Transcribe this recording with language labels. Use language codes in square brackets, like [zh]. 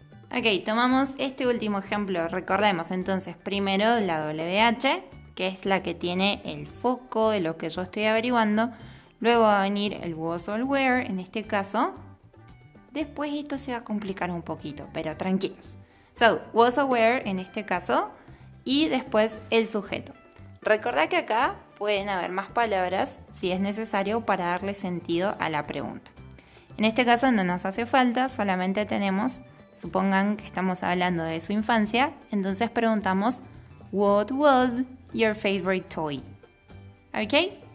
[es] Ok, tomamos este último ejemplo. Recordemos entonces primero la WH, que es la que tiene el foco de lo que yo estoy averiguando. Luego va a venir el was o el were, en este caso. Después esto se va a complicar un poquito, pero tranquilos. So, was o were en este caso. Y después el sujeto. Recordá que acá pueden haber más palabras si es necesario para darle sentido a la pregunta. En este caso no nos hace falta, solamente tenemos, supongan que estamos hablando de su infancia, entonces preguntamos [en] what was your favorite toy? [es] ¿Ok?